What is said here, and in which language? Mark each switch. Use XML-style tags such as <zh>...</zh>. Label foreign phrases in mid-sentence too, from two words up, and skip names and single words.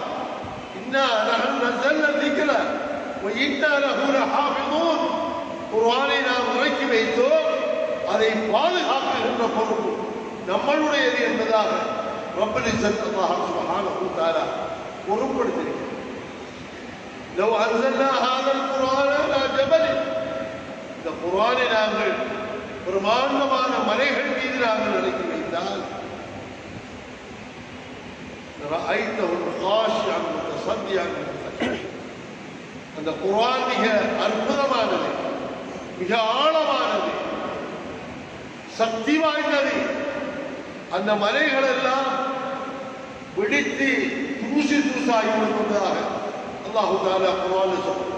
<ar>إنا نحن نزلنا ذكر وإنا له لحافظون,</ar> <ta>குர்ஆனை நாம் இறக்கி வைத்தோம், அதை பாதுகாக்கின்ற பொறுப்பு நம்மளுடையது என்பதாக</ta> <ar>رب العزة الله سبحانه وتعالى</ar> <ta>பொறுப்படுத்தியிருக்கிறார்.</ta> <ar>لو أنزلنا هذا القرآن على جبل,</ar> <ta>இந்த குர்ஆனை நாங்கள் பிரமாண்டமான மலைகள் மீது நாங்கள் இறக்கி வைத்தால்</ta> <ar>رأيته خاشعا متصدعا من خشية,</ar> <ta>அந்த குர்ஆன் மிக அற்புதமானது, மிக ஆழமானது, சக்தி வாய்ந்தது. அந்த மலைகள் எல்லாம் வெடித்து தூசி தூசாகி விடுவதாக</ta> <ar>الله تعالى</ar> <ta>குர்ஆனில் சொல்றார்.</ta>